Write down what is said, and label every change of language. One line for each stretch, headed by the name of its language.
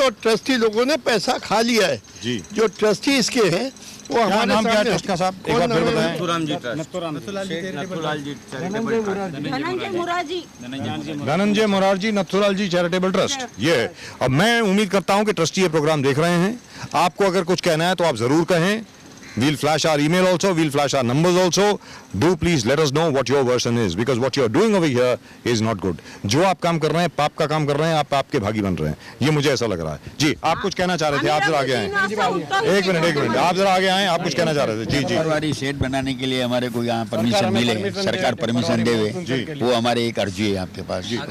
Hindi: और ट्रस्टी लोगों ने पैसा खा लिया है जी। जो ट्रस्टी इसके हैं वो हमारे नाम क्या है ट्रस्ट का साहब? एक बार फिर बताएं। धनंजय मोरारजी नथुराल जी चैरिटेबल ट्रस्ट, ये है। अब मैं उम्मीद करता हूं कि ट्रस्टी ये प्रोग्राम देख रहे हैं। आपको अगर कुछ कहना है तो आप जरूर कहें।
English: We'll flash our email also, we'll flash our numbers also. Do please let us know what your version is, because what you're doing over here is not good.
Hindi: जो आप काम कर रहे हैं, पाप का काम कर रहे हैं, आप पाप के भागी बन रहे हैं, ये मुझे ऐसा लग रहा है। जी, आप कुछ कहना चाह रहे थे, आप जरा आगे आए। एक मिनट, आप जरा आगे आए, आप कुछ कहना चाह रहे थे। जी जी। शेड बनाने के लिए हमारे को यहाँ परमिशन मिले, सरकार परमिशन दे, वो हमारे एक अर्जी है आपके पास